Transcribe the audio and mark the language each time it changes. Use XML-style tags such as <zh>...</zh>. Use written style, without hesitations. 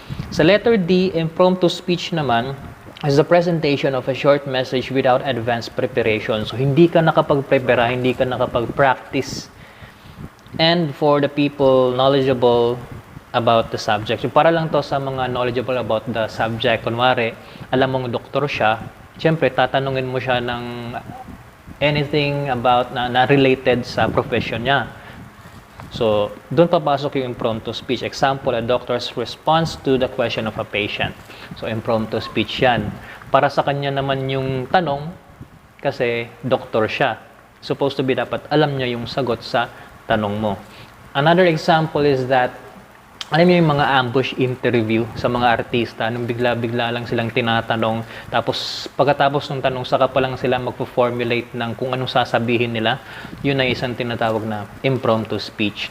<tl>Sa letter D,</tl> <en>impromptu speech naman is the presentation of a short message without advanced preparation.</en> <tl>So, hindi ka nakapag-prepara, hindi ka nakapag-practice.</tl> <en>And for the people knowledgeable about the subject.</en> <tl>So, para lang to sa mga</tl> <en>knowledgeable about the subject.</en> <tl>Kunwari, alam mong doktor siya, siyempre, tatanungin mo siya ng anything about na related sa profession niya. So, doon papasok yung impromptu speech.</tl> <en>Example, a doctor's response to the question of a patient.</en> <tl>So, impromptu speech yan. Para sa kanya naman yung tanong, kasi doktor siya.</tl> <en>Supposed to be</en> <tl>dapat alam niya yung sagot sa tanong mo.</tl> <en>Another example is that</en> <tl>alam niyo yung mga ambush interview sa mga artista, nung bigla-bigla lang silang tinatanong, tapos pagkatapos ng tanong, saka pa lang sila magpo-formulate ng kung anong sasabihin nila, yun ay isang tinatawag na impromptu speech.</tl>